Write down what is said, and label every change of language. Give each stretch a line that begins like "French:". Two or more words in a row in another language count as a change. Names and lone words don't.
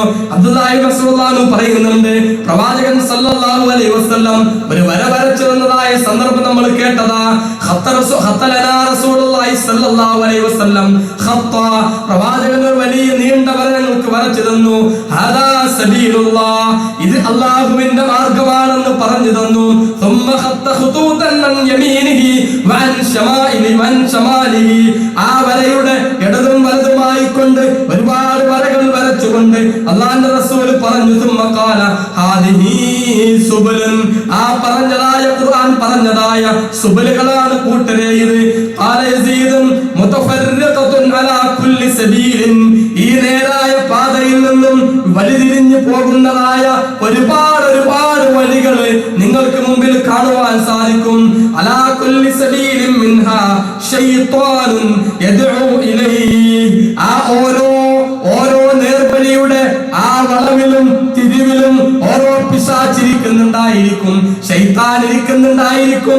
Malayalam: അബ്ദുല്ലാഹി റസൂലുള്ളാഹി പറയുന്നുണ്ട്, പ്രവാചകൻ
Arabic: صلى الله عليه وسلم
Malayalam: ഒരു വര വരച്ചു വന്നതായ സന്ദർഭം നമ്മൾ കേട്ടതാ.
Arabic: خط لنا رسول الله صلى الله عليه وسلم خطا,
Malayalam: പ്രവാചകൻ ഒരു വലിയ നീണ്ട വര ഞങ്ങൾക്ക് വരച്ചു തന്നു.
Arabic: هذا سبيل الله,
Malayalam: ഇത് അല്ലാഹുവിന്റെ മാർഗ്ഗമാണെന്ന് പറഞ്ഞു തന്നു.
Arabic: ثم خط خطوطا عن يمينه وعن شماله,
Malayalam: ആ വരയുടെ ഇടതും വലതുമായി കൊണ്ട് ഒരുപാട് വരകൾ വരച്ചുകൊണ്ട് അല്ലാഹുവിന്റെ റസൂൽ പറഞ്ഞു,
Arabic: ثم قال هذه سبل,
Malayalam: ആ പറഞ്ഞതായ ഖുർആൻ പറഞ്ഞതായ സുബലുകളാണ് കൂട്ടരെ ഇത്.
Arabic: قال يزيد متفرقة على كل سبيل,
Malayalam: ഈ നേരായ പാതയിൽ നിന്നും വഴിതിരിഞ്ഞു പോകുന്നതായ ഒരുപാട് ഒരുപാട് വഴികൾ നിങ്ങൾക്ക് മുമ്പിൽ കാണുവാൻ സാധിക്കും.
Arabic: على كل سبيل منها شيطان يدعو إليه,
Malayalam: ആ ഓരോ നേർവഴിയുടെ ആ വളവിലും തിരിവിലും ഓരോ പിശാചിരിക്കുന്നുണ്ടായിരിക്കും, ശൈത്താൻ ഇരിക്കുന്നുണ്ടായിരിക്കും.